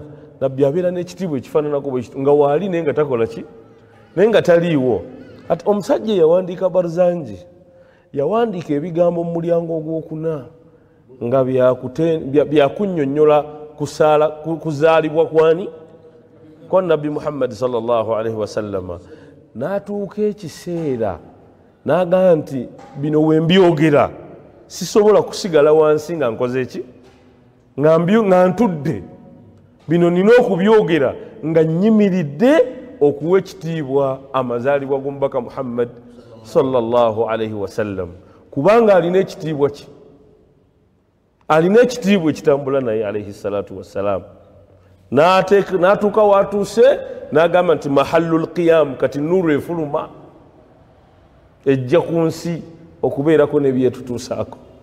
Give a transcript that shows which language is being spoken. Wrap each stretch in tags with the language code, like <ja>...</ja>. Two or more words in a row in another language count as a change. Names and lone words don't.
<lg>Nabbi abeera n'ekitiibwa ekifaananako nga waali naye nga takola ki naye nga taliiwo. Ati omusajja yawandiika Barzanji yawandiika ebigambo mu mulyango ogwokuna nga byakunnyonnyola kuzaalibwa kwani kwa Nabbi Muhammad</lg> <ar>صلى الله عليه وسلم.</ar> <lg>N'atuuka ekiseera n'agamba nti bino we mbyogera sisobola kusigala wansi nga nkoze eki nga ntudde, bino nina okubyogera nga nnyimiridde okuwa ekitiibwa amazaalibwa g'omubaka Muhammad</lg> <ar>صلى الله عليه وسلم</ar> <lg>kubanga alina ekitiibwa ki alina ekitiibwa ekitambula naye</lg> <ar>عليه الصلاة والسلام.</ar> <lg>N'atuuka watuuse n'agamba nti</lg> <ar>محل القيام</ar> <lg>kati nuru efuluma ejja ku nsi okubeerako nebyetutuusaako.</lg>